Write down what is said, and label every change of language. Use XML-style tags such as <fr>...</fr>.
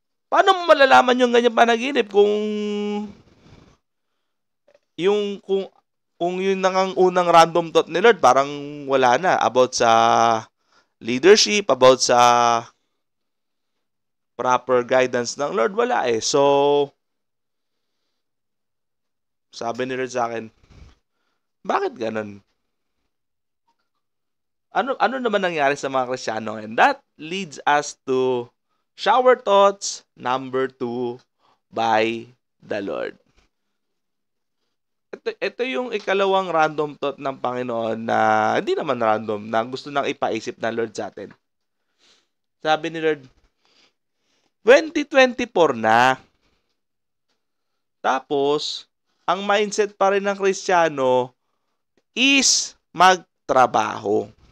<tl>Paano mo malalaman yung ganyang panaginip kung yung nang unang random thought ni Lord, parang wala na about sa leadership, about sa proper guidance ng Lord, wala eh. So, sabi ni Lord sa akin, bakit ganun? Ano naman nangyari sa mga Kristiyano?</tl> <en>And that leads us to shower thoughts number 2 by the Lord.</en> <tl>Ito yung ikalawang random thought ng Panginoon na hindi naman random, na gusto nang ipaisip ng Lord sa atin. Sabi ni Lord, 2024 na. Tapos, ang mindset pa rin ng Kristiyano is magtrabaho.</tl>